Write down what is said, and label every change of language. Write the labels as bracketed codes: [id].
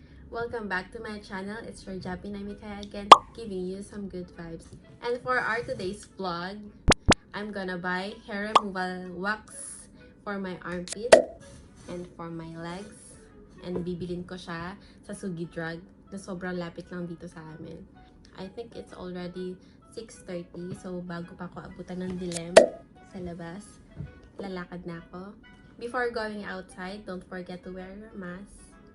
[en] Welcome back to my channel. It's your Jappy Namika again, giving you some good vibes. And for our today's vlog, I'm gonna buy hair removal wax for my armpit and for my legs. [tl] And bibilin ko siya sa Sugi Drug na sobrang lapit lang dito sa amin. [en] I think it's already 6:30, [tl] so bago pa ako abutan ng dilim sa labas, lalakad na ako. [en] Before going outside, don't forget to wear your mask.